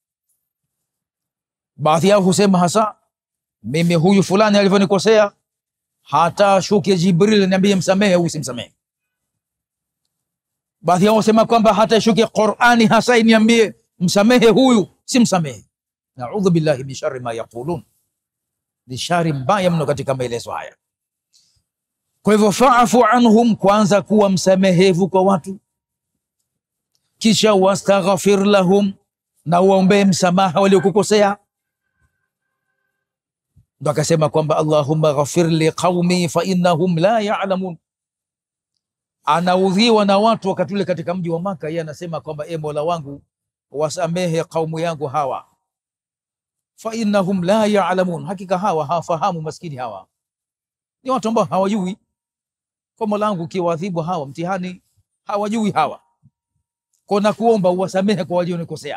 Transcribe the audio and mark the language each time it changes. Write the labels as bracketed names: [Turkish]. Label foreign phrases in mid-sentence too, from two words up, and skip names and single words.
[Swahili] Baadhi yao husema hasa, mimi huyu fulani alivyonikosea, hata shuke Jibril niambie msamehe, usimsamehe. Baadhi yao husema kwamba hata shuke Qur'ani hasa niambie msamehe huyu, simsamehe. [Arabic] نعوذ بالله من شر ما يقولون, [Swahili] ni shari mbaya mno katika maelezo haya. Kwa hivyo [Arabic] فاعف عنهم, [Swahili] kwanza kuwa msamehevu kwa watu, kisha [Arabic] واستغفر لهم, [Swahili] na uombe msamaha waliokukosea. Ndo akasema kwamba [Arabic] اللهم اغفر لقومي فإنهم لا يعلمون. [Swahili] Anaudhiwa na watu wakati ule katika mji wa Maka, yeye anasema kwamba e Mola wangu, wasamehe kaumu yangu hawa, [Arabic] فإنهم لا يعلمون, [Swahili] hakika hawa hawafahamu. Maskini hawa ni watu ambao hawajui. Kwa Mola wangu kiwaadhibu hawa mtihani, hawajui hawa, kwa na kuomba uwasamehe kwa walionikosea.